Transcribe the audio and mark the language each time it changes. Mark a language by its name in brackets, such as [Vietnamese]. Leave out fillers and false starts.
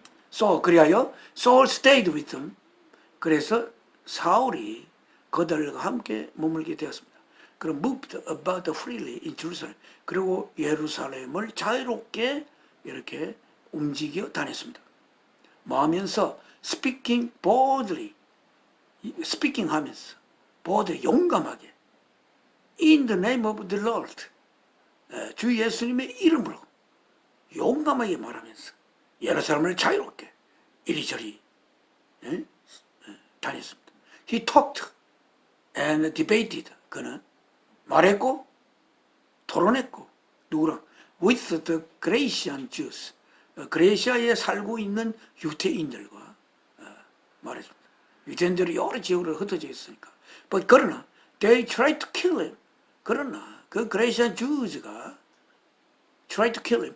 [English] So 그리하여 Saul stayed with them. [Korean] 그래서 사울이 그들과 함께 머물게 되었습니다. [English] 그럼 moved about freely in Jerusalem. [Korean] 그리고 예루살렘을 자유롭게 이렇게 움직여 다녔습니다. 뭐 하면서 [English] speaking boldly, [Korean] speaking 하면서 boldly 용감하게 [English] in the name of the Lord [Korean] 주 예수님의 이름으로 용감하게 말하면서 예루살렘을 자유롭게 이리저리 다녔습니다. [English] He talked and debated. [Korean] 그는 말했고 토론했고 누구랑? [English] With the Grecian Jews. [Korean] 그레시아에 살고 있는 유대인들과 말했습니다. 유대인들이 여러 지역으로 흩어져 있으니까. [English] But 그러나 they tried to kill him. 그러나 그 Grecian Jews가 tried to kill him.